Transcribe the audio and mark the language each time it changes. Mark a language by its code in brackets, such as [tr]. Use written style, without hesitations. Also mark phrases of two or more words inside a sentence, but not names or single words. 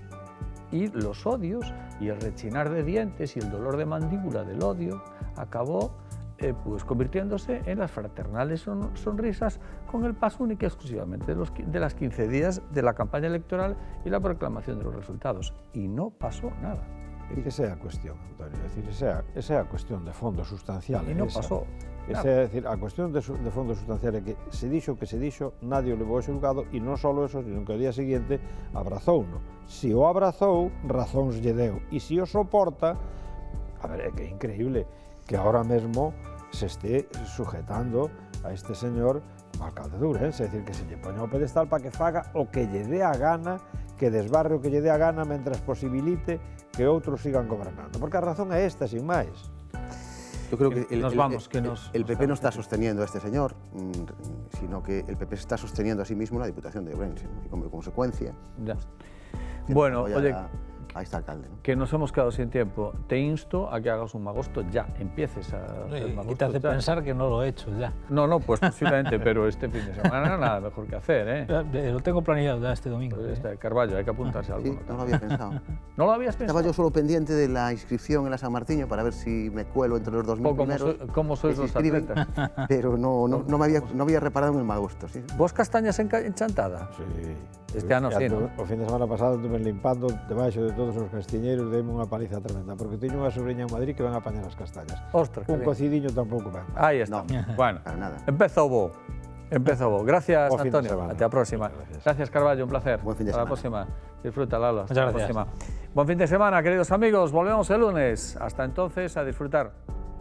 [es] Y los odios y el rechinar de dientes y el dolor de mandíbula del odio acabó pues convirtiéndose en las fraternales sonrisas con el paso único y exclusivamente de las 15 días de la campaña electoral y la proclamación de los resultados. Y no pasó nada. [gl] E que esa é a cuestión, Antonio, é dicir, esa é a cuestión de fondo sustancial. E non pasou. Esa é dicir, a cuestión de fondo sustancial é que se dixo, nadie o levou a xulgado e non só eso, sino que ao día seguinte abrazouno. Se o abrazou, razóns lle deu. E se o soporta, a ver, é que é increíble que ahora mesmo [es] se esté sujetando a este señor [gl] como alcalde de Ourense, é dicir, que se lle poña ao pedestal para que faga o que lle dé a gana, que desbarre o que lle dé a gana mentras posibilite que outros sigan gobernando. Porque a razón é esta, sin máis. [es] Yo creo que el PP no está vamos. sosteniendo a este señor, sino que el PP se está sosteniendo a sí mismo la Diputación de Ourense, ¿no? Y como consecuencia... Ya. Pues, bueno, oye, a este alcalde, ¿no? Que nos hemos quedado sin tiempo. Te insto a que hagas un magosto ya, empieces a hacer magosto. Y te hace pensar que no lo he hecho ya. No, pues posiblemente, pero este fin de semana nada mejor que hacer, ¿eh? Lo tengo planeado ya este domingo. Pues Carballo, hay que apuntarse a algo. Sí, no lo había pensado. ¿No lo habías pensado? Estaba yo solo pendiente de la inscripción en la San Martiño para ver si me cuelo entre los 2000 primeros. ¿Cómo sois los atletas? Pero no había reparado en el magosto, sí. ¿Vos castañas enchantada? Sí. [gl] Este ano sí, ¿no? O fin de semana pasado estuve limpando debaixo de todos os castiñeiros, deime unha paliza tremenda, porque teño unha sobrinha en Madrid que van a apañar as castañas. Ostras, un cocidiño tampouco ben. [es] Ahí está. No, bueno, para nada. Empezó vos. Gracias, Buen fin de Antonio. semana. Hasta la próxima. Gracias, Carballo, un placer. Buen fin de Hasta la semana. próxima. Disfruta, Lalo. Hasta Muchas la gracias. próxima. Buen fin de semana, queridos amigos. Volvemos el lunes. Hasta entonces, a disfrutar.